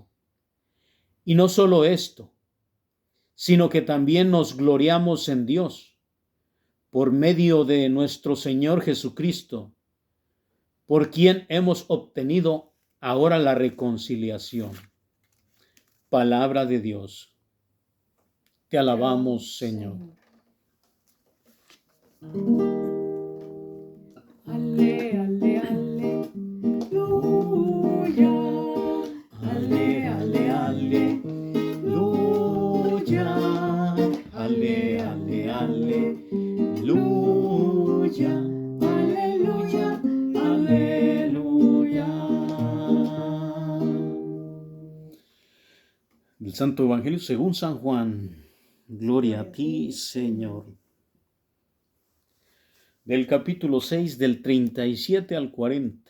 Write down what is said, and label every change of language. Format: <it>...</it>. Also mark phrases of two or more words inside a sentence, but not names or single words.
<es>Y no solo esto, sino que también nos gloriamos en Dios por medio de nuestro Señor Jesucristo, por quien hemos obtenido ahora la reconciliación. Palabra de Dios. Te alabamos, Señor. Ale, ale, aleluya. Ale, ale, aleluya. Ale, ale, aleluya. Aleluya, aleluya. Del Santo Evangelio según San Juan. Gloria a ti, Señor. Del capítulo 6, del 37 al 40.</es>